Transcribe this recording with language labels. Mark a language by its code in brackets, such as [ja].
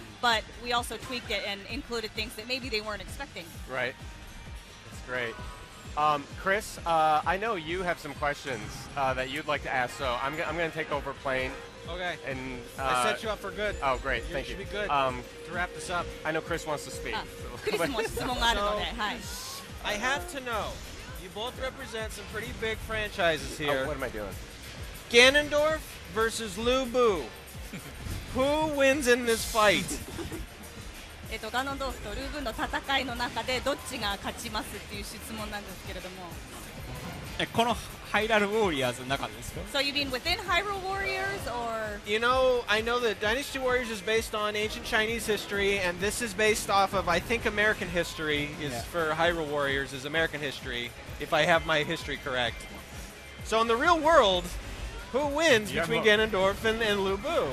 [en] But we also tweaked it and included things that maybe they weren't expecting. Right. That's great. Chris, I know you have some questions that you'd like to ask, so I'm going to take over playing. Okay. And I set you up for good. Oh, great. Thank you. Should be good to wrap this up. I know Chris wants to speak. [ja] クリスも質問があるので、はい。 [en] I have to know. You both represent some pretty big franchises here. Oh, what am I doing? Ganondorf versus Lu Bu. Who wins in this fight? [ja] ガノンドーフとルーブンの戦いの中でどっちが勝ちますっていう質問なんですけれども。このハイラルウォーリアーズの中でですか [en] So you mean within Hyrule Warriors or? I know that Dynasty Warriors is based on ancient Chinese history, and this is based off of, I think, American history for Hyrule Warriors is American history, if I have my history correct. So in the real world, who wins between Ganondorf and Lu Bu?